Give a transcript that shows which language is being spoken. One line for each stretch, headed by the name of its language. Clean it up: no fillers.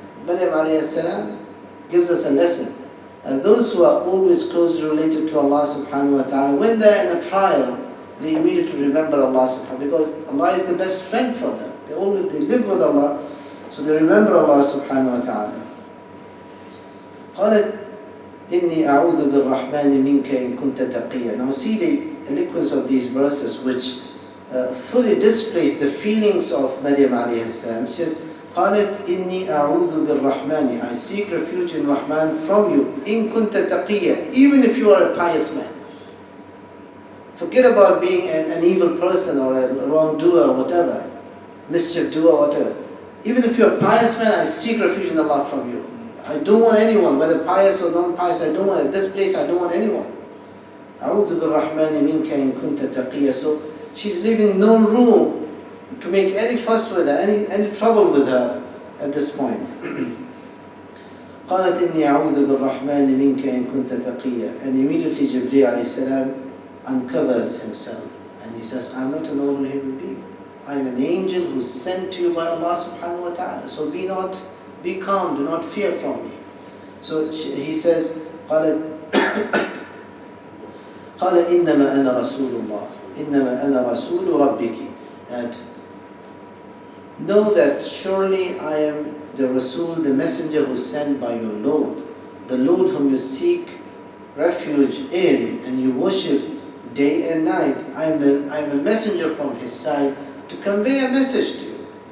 English: Maryam alayhi salam gives us a lesson. And those who are always closely related to Allah subhanahu wa ta'ala, when they are in a trial, they immediately remember Allah subhanahu wa ta'ala, because Allah is the best friend for them. They live with Allah, so they remember Allah subhanahu wa ta'ala.
Arabic: قالت إني أعوذ بالرحمن منك إن كنت تقيا.
English: Now see the eloquence of these verses which fully displays the feelings of Maryam alayhi salam. It says,
Arabic: قالت إني أعوذ بالرحمن.
English: I seek refuge in Rahman from you.
Arabic: إن كنت تقيا.
English: Even if you are a pious man. Forget about being an evil person or a wrongdoer or whatever. Mischief doer, whatever. Even if you're a pious man, I seek refuge in Allah from you. I don't want anyone, whether pious or non-pious, I don't want, at this place I don't want anyone.
Arabic: أعوذ بالرحمن منك إن كنت تقيا.
English: So she's leaving no room to make any fuss with her, any trouble with her at this point.
Arabic: قالت إني أعوذ بالرحمن منك إن كنت تقيا.
English: And immediately Jibreel alayhi salam uncovers himself and he says, I'm not a normal human being. I am an angel who's sent to you by Allah subhanahu wa ta'ala. So be calm, do not fear from me. So he says,
Arabic: قال إنما أنا رسول الله إنما أنا رسول ربك.
English: That know that surely I am the Rasul, the messenger who's sent by your Lord, the Lord whom you seek refuge in and you worship day and night. I'm a messenger from his side to convey a message to you.